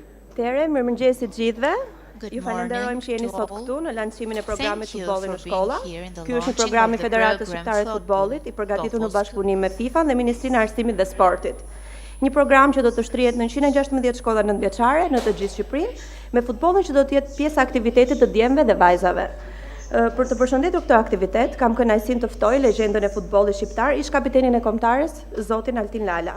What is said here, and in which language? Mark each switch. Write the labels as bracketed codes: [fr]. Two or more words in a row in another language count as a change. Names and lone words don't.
[sq] Tere, mirëmëngjes të gjithëve. [en] Good [sq] Ju falenderojmë që jeni [en] morning to [sq] sot [en] all. [sq] këtu në lancimin e programit [en] Thank you [sq] Futbolli në [en] for [sq] shkolla. [en] being here in the [sq] Ky është një [en] launching [sq] program i [en] of the [sq] Federatës [en] program [sq] Shqiptare të Futbollit, i përgatitur në Futbollit. bashkëpunim me FIFA dhe Ministrinë e Arsimit dhe Sportit. Një program që do të shtrihet në 116 shkolla nëntëvjeçare në të gjithë Shqipërinë, me futbollin që do të jetë pjesë e aktivitetit të djemve dhe vajzave. Për të përshëndetur këtë aktivitet, kam kënaqësinë të ftoj legjendën e futbollit shqiptar, ish kapitenin e kombëtarës, zotin Altin Lala.